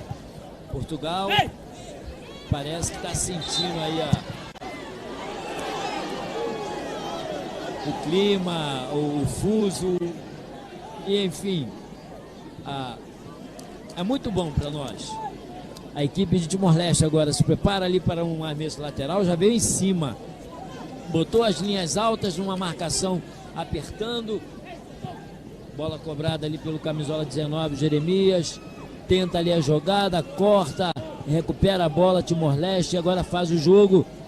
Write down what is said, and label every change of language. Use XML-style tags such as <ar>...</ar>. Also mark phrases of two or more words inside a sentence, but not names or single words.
<pt>Portugal parece que está sentindo aí o clima, o fuso. E enfim, é muito bom para nós. A equipe de Timor-Leste agora se prepara ali para um arremesso lateral, já veio em cima, botou as linhas altas numa marcação apertando, bola cobrada ali pelo camisola 19, Jeremias, tenta ali a jogada, corta, recupera a bola, Timor-Leste, agora faz o jogo,</pt>